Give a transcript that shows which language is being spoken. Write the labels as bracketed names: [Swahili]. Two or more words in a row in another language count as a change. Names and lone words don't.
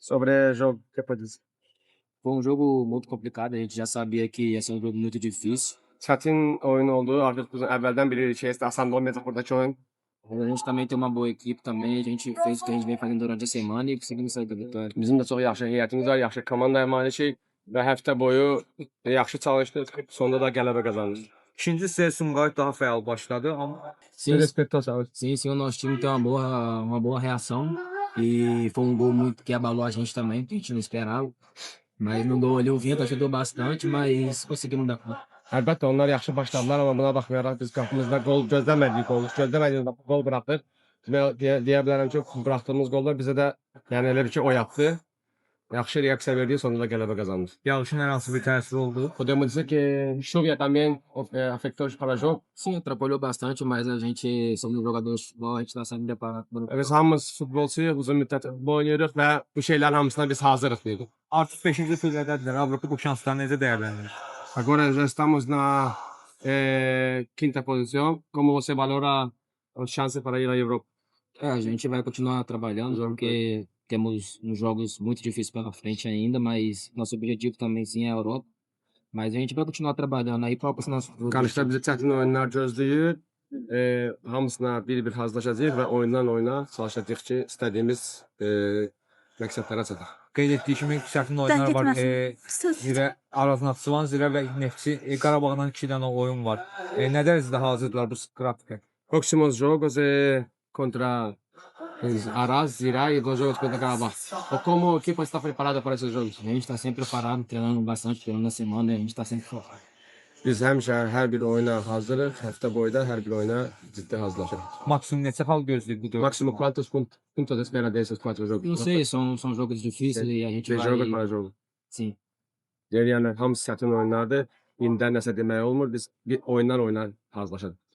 [Portuguese] Sobre o jogo, o que pode dizer? Foi um jogo muito complicado, a gente já sabia que ia ser um jogo muito difícil. [Azerbaijani] Çətin oyun oldu. Artıq biz əvvəldən bilirik ki, asan olmayacaq buradakı oyun. [Portuguese] A gente também tem uma boa equipe também, a gente fez o que a gente vem fazendo durante a semana e conseguimos sair com a vitória. [Azerbaijani] Bizim də çox yaxşı heyətimiz var, yaxşı komandaya malikik və həftə boyu yaxşı çalışdıq. Sonunda da qələbə qazandıq. İkinci hissəyə Sumqayıt daha fəal başladı, amma [Portuguese] Sim, Respektə saúde. sim, o nosso time tem uma boa reação e foi um gol muito que abalou a gente também, que a gente não esperava. Mas no gol ali o vento ajudou bastante, mas conseguimos dar conta. [Azerbaijani] Əlbəttə onlar yaxşı başladılar, amma buna baxmayaraq biz qapımızda gol gözləmədiyimiz gol buraxdıq. Və deyə bilərəm ki, buraxdığımız gollar bizə də yəni elə bir ki, oyatdı. Yaxşı reaksiya verdik, sonunda da qələbə qazandıq. yağışın hər hansı bir təsiri oldu. [Portuguese] Podemos dizer que [Spanish] lluvia también [Portuguese] afectou para o jogo. Sim, atrapalhou bastante, mas a gente somos jogadores de futebol, a gente está sempre preparado para o [Azerbaijani] Biz hamımız futbolçuyuq, uzun müddət futbol oynayırıq və bu şeylərin hamısına biz hazırıq deyirik. Artıq 5-ci pillədədirlər. Avropa bu şansları necə dəyərləndirir? [Portuguese] Agora já estamos na quinta posição. Como você valora as chances para ir à Europa? A gente vai continuar trabalhando, porque temos uns jogos muito difíceis pela frente ainda, mas nosso objetivo também sim é a Europa. Mas a gente vai continuar trabalhando aí para alcançar nosso [Azerbaijani] Qarşıda bizi çətin oyunlar gözləyir. Hamısına bir-bir hazırlaşacağıq və oyundan oyuna çalışacağıq ki, istədiyimiz məqsədlərə çataq. Qeyd etdiyi kimi çətin oyunlar var. Zirə Araznaxçıvan, Zirə və Neftçi. Qarabağdan 2 dənə oyun var. Nə dərəcədə hazırdılar bu qrafikə? [Portuguese] Próximos jogos contra Araz, Zirá e 2 jogos contra Carabao. Como a equipe está preparada para esses jogos? A gente está sempre preparado, treinando bastante, treinando na semana, e a gente está sempre focado. [Azerbaijani] Biz həmişə hər bir oyuna hazırıq. Həftə boyu da hər bir oyuna ciddi hazırlaşırıq. Maksimum neçə xal gözləyir bu dörd? [Portuguese] Máximo quantos puntos espera desses 4 jogos? Não sei, são jogos difíceis e a gente Bir jogo vai. para jogo. Sim. [Azerbaijani] Yəni hamısı çətin oyunlardır. İndidən nəsə demək olmur. Biz bir oyundan oyuna hazırlaşırıq.